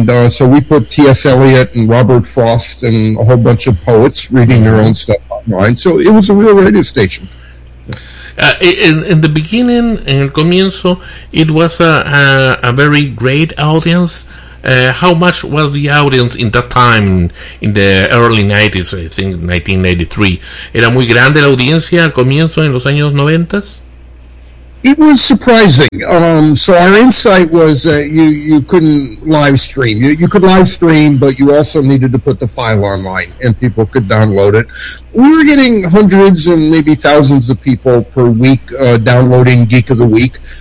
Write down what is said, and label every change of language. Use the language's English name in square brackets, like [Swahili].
[English] So we put T.S. Eliot and Robert Frost and a whole bunch of poets reading their own stuff online, so it was a real radio station. In the beginning, [Spanish] en el comienzo, [English] it was a very great audience. How much was the audience in that time, in the early 90s, I think, 1993? [Spanish] ¿Era muy grande la audiencia al comienzo, en los años 90s? [English] It was surprising. So our insight was that you couldn't live stream. You could live stream, but you also needed to put the file online and people could download it. We were getting hundreds and maybe thousands of people per week downloading Geek of the Week.